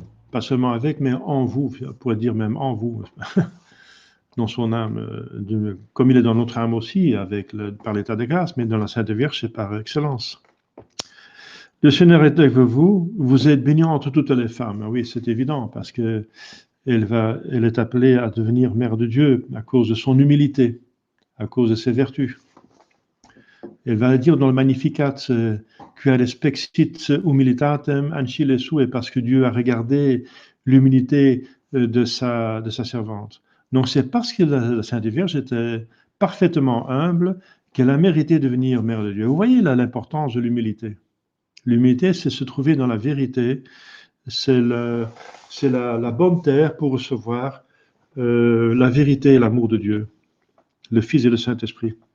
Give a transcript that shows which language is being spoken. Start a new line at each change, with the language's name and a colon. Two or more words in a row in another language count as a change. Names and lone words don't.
French: Pas seulement avec, mais en vous, on pourrait dire même en vous, dans son âme, comme il est dans notre âme aussi, par l'état de grâce, mais dans la Sainte Vierge, c'est par excellence. Le Seigneur est avec vous, vous êtes bénie entre toutes les femmes. Oui, c'est évident, parce que elle est appelée à devenir mère de Dieu à cause de son humilité, à cause de ses vertus.
Latin: Elle va dire dans le Magnificat, quia respexit humilitatem ancille sue,
French: parce que Dieu a regardé l'humilité de sa servante. Donc c'est parce que la Sainte Vierge était parfaitement humble qu'elle a mérité de devenir mère de Dieu. Vous voyez là l'importance de l'humilité. L'humilité, c'est se trouver dans la vérité, c'est la bonne terre pour recevoir la vérité et l'amour de Dieu, le Fils et le Saint-Esprit.